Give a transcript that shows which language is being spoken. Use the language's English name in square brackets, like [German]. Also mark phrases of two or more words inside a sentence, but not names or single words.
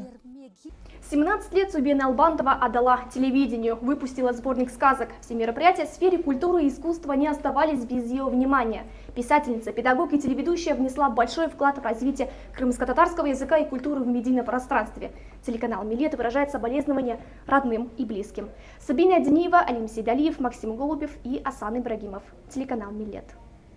[Russian] 17 лет Субьена Албантова отдала телевидению, выпустила сборник сказок. Все мероприятия в сфере культуры и искусства не оставались без ее внимания. Писательница, педагог и телеведущая внесла большой вклад в развитие крымско-татарского языка и культуры в медийном пространстве. Телеканал «Милет» выражает соболезнования родным и близким. Сабина Адениева, Алим Сейдалиев, Максим Голубев и Асан Ибрагимов. Телеканал «Милет».